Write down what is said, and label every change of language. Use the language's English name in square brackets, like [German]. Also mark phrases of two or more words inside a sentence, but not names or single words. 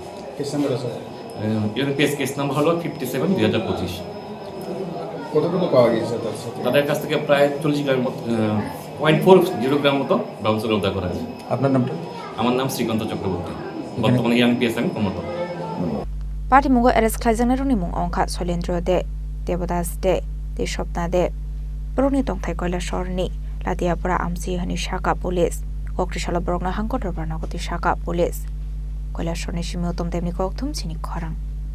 [Bangla] কেস নাম্বার আছে কেস নাম্বার হলো 57 2025 কতটুকু পাওয়া গিয়েছে তাদের কাছ থেকে প্রায় 40 গ্রাম 0.40 গ্রাম মতো [English] brown sugar [Bangla] উদ্ধার করা হয়েছে আপনার নামটা আমার নাম শ্রীকান্ত চক্রবর্তী বর্তমানে এমপিএস আমি কর্মরত [Kok Borok] Patimungo arrest Khlaijangnai rokni mung ongkha Soilendro de Debadas de Shopna de Brokni tongthai Kailashahar ni Latiapura amsi hani Shaka police Koktisalo borok no hangkhor Dorbar no Tisakha police Kailashahar ni Shimi utom demni Kokthum Chini Khorang